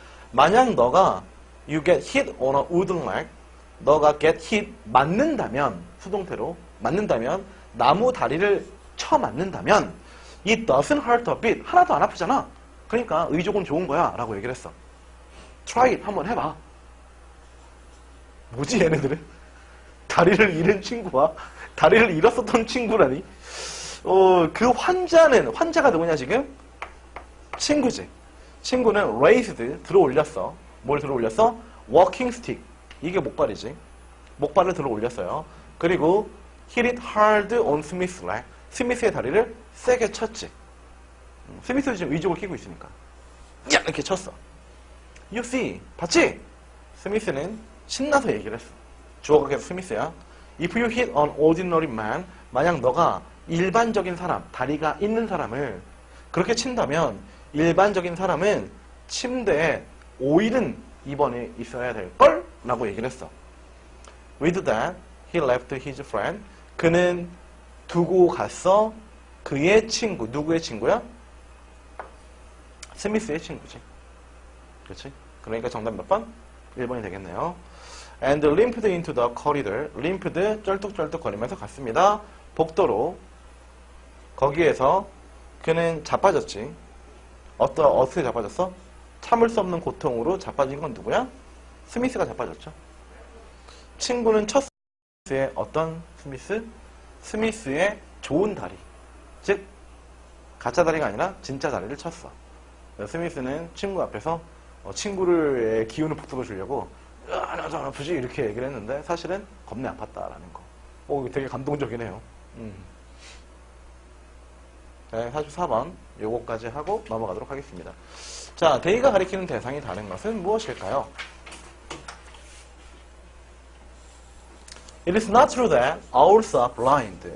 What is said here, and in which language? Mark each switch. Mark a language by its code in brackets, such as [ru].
[ko] 만약 너가 [en] you get hit on a wooden leg, 너가 get hit [ko] 맞는다면, 수동태로 맞는다면, 나무 다리를 쳐 맞는다면 [en] it doesn't hurt a bit. [ko] 하나도 안 아프잖아. 그러니까 의족은 좋은 거야 라고 얘기를 했어. [en] try it. [ko] 한번 해봐. 뭐지 얘네들은? 다리를 잃은 친구와 다리를 잃었었던 친구라니? 그 환자가 누구냐 지금? 친구지. 친구는 raised, 들어 올렸어. 뭘 들어 올렸어? walking stick. 이게 목발이지. 목발을 들어 올렸어요. [en] 그리고 hit it hard on Smith's leg. [ko] 스미스의 다리를 세게 쳤지. 스미스도 지금 의족을 끼고 있으니까. 야! 이렇게 쳤어. [en] You see. [ko] 봤지? 스미스는 신나서 얘기를 했어. 주어가 계속 스미스야. [en] If you hit an ordinary man, [ko] 만약 너가 일반적인 사람, 다리가 있는 사람을 그렇게 친다면 일반적인 사람은 침대에 5일은 입원해 있어야 될걸? 라고 얘기를 했어. [en] With that, he left his friend. [ko] 그는 두고 갔어. 그의 친구. 누구의 친구야? 스미스의 친구지. 그렇지? 그러니까 정답 몇 번? 1번이 되겠네요. [en] And limped into the corridor. [ko] limped, 쩔뚝쩔뚝 거리면서 갔습니다. 복도로. 거기에서 그는 자빠졌지. 어떻게 자빠졌어? 참을 수 없는 고통으로 자빠진 건 누구야? 스미스가 자빠졌죠. 친구는 첫 스미스의 어떤 스미스? 스미스의 좋은 다리. 즉 가짜 다리가 아니라 진짜 다리를 쳤어. 스미스는 친구 앞에서 친구를 기운을 북돋워 주려고 나 좀 아프지? 이렇게 얘기를 했는데 사실은 겁내 아팠다라는 거. 되게 감동적이네요. 네, 44번 요거까지 하고 넘어가도록 하겠습니다. 자, 데이가 가리키는 대상이 다른 것은 무엇일까요? [en] It is not true that owls are blind.